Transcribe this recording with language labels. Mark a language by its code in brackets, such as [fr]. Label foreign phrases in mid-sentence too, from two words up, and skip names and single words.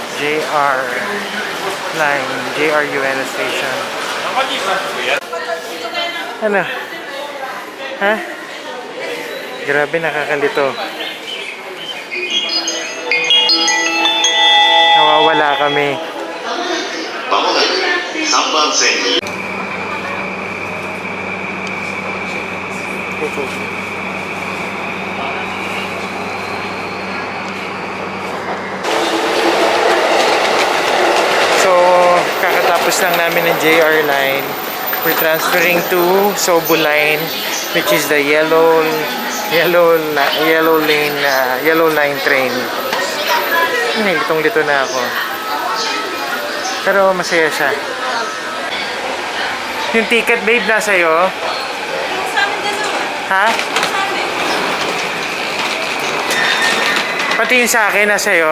[en] JR line. JR UNO station. [tl] Ano? Ha? Grabe, nakakalito. Nawawala kami. [ja] まもなく3番線に [tl] So, kakatapos lang namin ng JR line. [en] We're transferring to Sobu line, which is the yellow line train. [tl] Litong-lito na ako. Pero masaya siya. Yung ticket, babe, nasa iyo? Ha? Pati yung sa akin, nasa iyo?